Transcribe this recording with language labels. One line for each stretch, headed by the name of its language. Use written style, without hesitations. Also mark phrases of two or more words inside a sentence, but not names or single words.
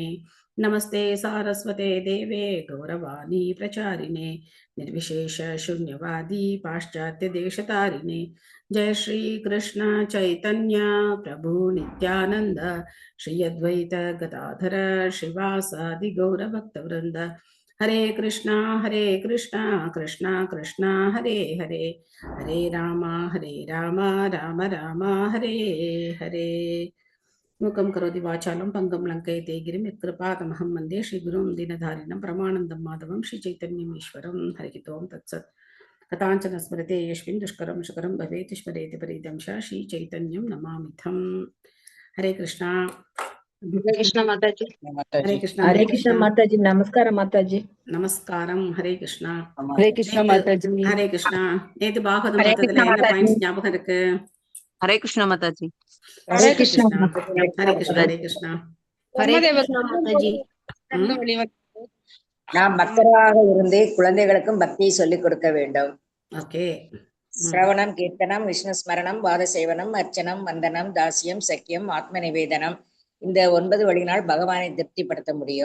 Sanskrit: नमस्ते सारस्वते देवे गौरवाणी प्रचारिणे निर्विशेष शून्यवादी पाश्चात्य देशतारिणे। जय श्री कृष्ण चैतन्य प्रभु नित्यानंद श्री अद्वैत गदाधर श्रीवासादि गौरभक्तवृंद। हरे कृष्णा कृष्णा कृष्णा हरे हरे हरे राम राम राम हरे हरे। मूकं करोति वाचालं पङ्गं लङ्कयते गिरिं यत्कृपातमहं वन्दे श्रीगुरुं दीनधारिणं परमानन्दं माधवं श्रीचैतन्यमीश्वरं। हरिः ओं तत्सत्। कथाञ्चन स्मृते यस्मिन् दुष्करं सुकरं भवेत् स्मरेति परितं च श्रीचैतन्यं नमामिथम्।
Hindi: हरे कृष्णा। हरे कृष्ण माताजी। हरे कृष्णा हरे कृष्ण माताजी। नमस्कार माताजी।
Tamil: நமஸ்காரம். ஹரே கிருஷ்ணா.
Hindi: हरे कृष्ण माताजी।
Tamil: ஹரே கிருஷ்ணா. நேத்து பாகவதம்
Hindi: हरे
Tamil: பார்த்ததுல
Hindi: कृष्ण
Tamil: என்ன
Hindi: माताजी।
Tamil: பாயிண்ட்ஸ் ஞாபகம் இருக்கு?
Hindi: हरे कृष्ण माताजी। हरे
Tamil: ஹரே
Hindi: कृष्ण
Tamil: கிருஷ்ணா.
Hindi: माताजी।
Tamil: ஹரே கிருஷ்ணா. ஹரே கிருஷ்ணா.
Hindi: हरे कृष्ण माताजी।
Tamil: நாம் பக்தராக இருந்து குழந்தைகளுக்கும் பக்தியை சொல்லிக் கொடுக்க வேண்டும். ஓகே. சிரவணம், கீர்த்தனம், விஷ்ணு ஸ்மரணம், பாத சேவனம், அர்ச்சனம், வந்தனம், தாசியம், சக்கியம், ஆத்ம நிவேதனம், இந்த 9 வழியினால் பகவானை திருப்திப்படுத்த முடியும்.